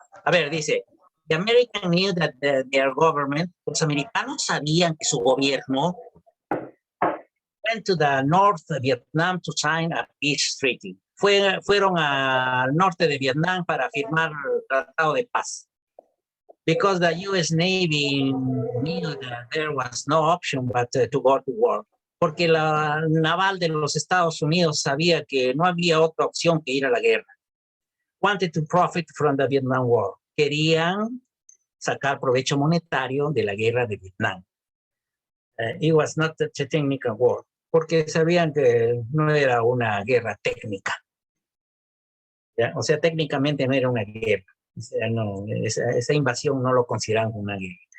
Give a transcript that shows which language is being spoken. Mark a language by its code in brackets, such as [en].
[es] A ver, dice, [en] the American knew that their government, [es] los americanos sabían que su gobierno [en] went to the North Vietnam to sign a peace treaty. [es] Fueron al norte de Vietnam para firmar el tratado de paz. [en] Because the US Navy knew that there was no option but to go to war. [es] Porque la naval de los Estados Unidos sabía que no había otra opción que ir a la guerra. [en] Wanted to profit from the Vietnam War. [es] Querían sacar provecho monetario de la guerra de Vietnam. [en] It was not a technical war, [es] porque sabían que no era una guerra técnica. ¿Ya? O sea, técnicamente no era una guerra. O sea, no, esa invasión no lo consideraban como una guerra.